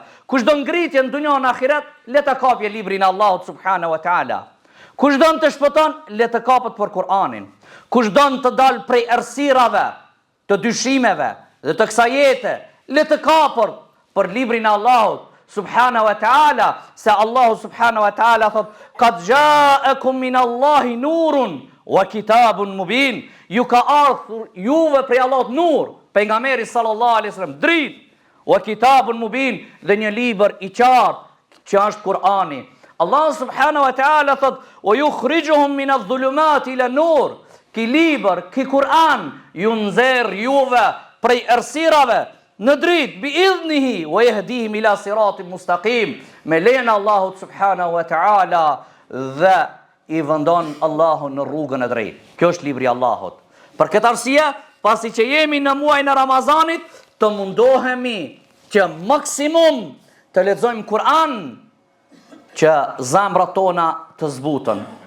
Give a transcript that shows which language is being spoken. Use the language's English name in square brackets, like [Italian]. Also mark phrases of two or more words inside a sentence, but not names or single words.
[Albanian] Kush do ngritje në dunjën e ahiret, le ta kapje librin e Allahut [Arabic] سبحانه وتعالى. [Albanian] Kush do të shpëton, le të kapet për Kur'anin. Kush do të dalë prej errësirave, të dyshimeve dhe të kësaj jete, le të kapet për librin e Allahut [Arabic] سبحانه وتعالى, [Albanian] se Allahu [Arabic] سبحانه وتعالى [Albanian] thot: [Arabic] "قد جاءكم من الله نور وكتاب مبين." [Albanian] Ju ka ardhur juve prej Allahut nur, pejgamberi [Arabic] صلى الله عليه وسلم, [Albanian] dritë, [Arabic] وكتاب مبين, [Albanian] dhe një libër i qartë që është Kur'ani. Allah [Arabic] سبحانه وتعالى [Albanian] thot: [Arabic] "ويخرجهم من الظلمات إلى النور." [Albanian] Ki libër, ki Kur'an ju nxjerr juve prej errësirave në dritë [Arabic] بإذنه ويهديهم إلى صراط مستقيم. [Albanian] Me lejen e Allahut [Arabic] سبحانه وتعالى [Albanian] dhe i vendon Allahun në rrugën e drejtë. Kjo është libri i Allahut. Për këtë arsye, pasi që jemi në muajin e Ramazanit, të mundohemi që maksimum të lexojmë Kur'an, që zemrat tona të zbutën.